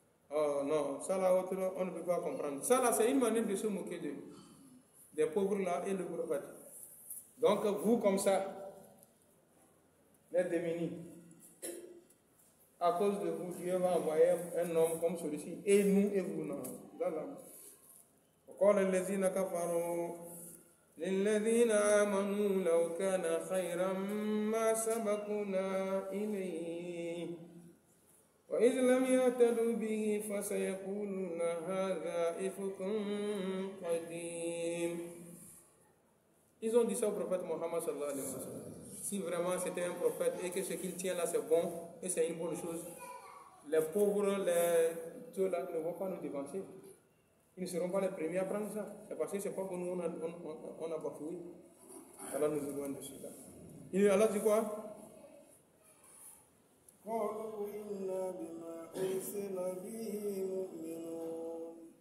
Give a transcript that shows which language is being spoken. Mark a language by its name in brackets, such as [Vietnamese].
[French] Oh non, ça là, on ne peut pas comprendre. Ça là, c'est une manière de se moquer des pauvres là et le prophète. Donc vous comme ça, les démunis, à cause de vous, Dieu va envoyer un homme comme celui-ci, et nous et vous, non. [Arabic] وقال الذين كفروا للذين آمنوا لو كان خيرا ما سبقونا إليه وإذ لم يهتدوا به فسيقولون هذا إفك قديم. [French] Ils ont dit ça au prophète Mohammed sallallahu alayhi wa sallam. Si vraiment c'était un prophète et que ce qu'il tient là c'est bon et c'est une bonne chose, les pauvres, ceux là ne vont pas nous dévancer. Ils ne seront pas les premiers à prendre ça. C'est parce que c'est pas que nous on a bafoué. Allah nous éloigne de cela. Et Allah dit quoi? [Arabic] قالوا إنا بما أرسل به مؤمنون.